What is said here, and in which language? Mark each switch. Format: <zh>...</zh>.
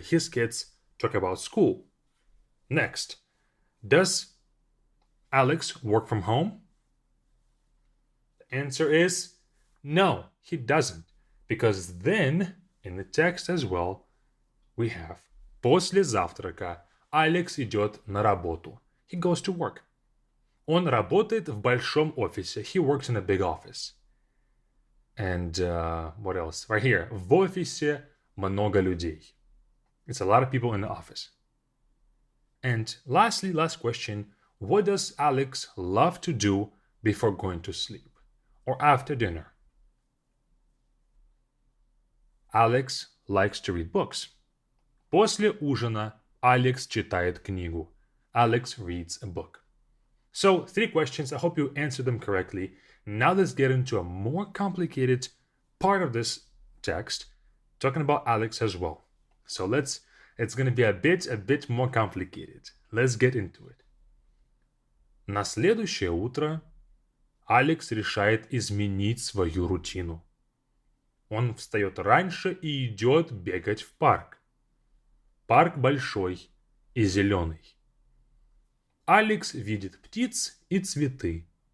<en>His kids talk about school. Next, does Alex work from home? The answer is no, he doesn't. Because then, in the text as well, we have</en> <ru>после завтрака Алекс идет на работу.</ru> <en>He goes to work.</en> <ru>Он работает в большом офисе.</ru> <en>He works in a big office. And what else? Right here.</en> <ru>В офисе много людей.</ru> <en>It's a lot of people in the office. And lastly, last question. What does Alex love to do before going to sleep or after dinner? Alex likes to read books.</en> <ru>После ужина Alex читает книгу.</ru> <en>Alex reads a book. So 3 questions. I hope you answered them correctly. Now let's get into a more complicated part of this text, talking about Alex as well. So it's going to be a bit more complicated. Let's get into it.</en> <ru>На следующее утро Алекс решает изменить свою рутину. Он встает раньше и идет бегать в парк. Парк большой и зеленый. Алекс видит птиц и цветы.</ru>